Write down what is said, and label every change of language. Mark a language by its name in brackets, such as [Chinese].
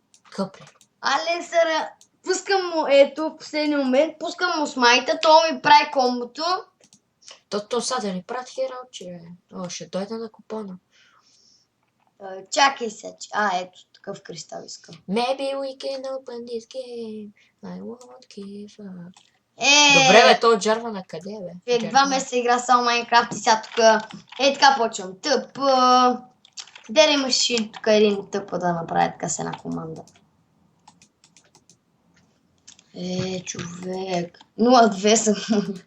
[Bulgarian] Какво прави? Алистър, пускам му, ето, в последния момент, пускам му смайта, то ми прави комбото. То са да ни прати хералче, бе. О, ще дойде на купона. Чакай се, ето, такъв кристал искам. [English] Maybe we can open this game. I won't give up. [Bulgarian] Добре, бе, той джарва на къде, бе? 2 месеца игра само Майнкрафт и сега тук така почвам. Тъп. Дери имаш и тук един тъп да направи така с една команда. Човек. 0-2 съм.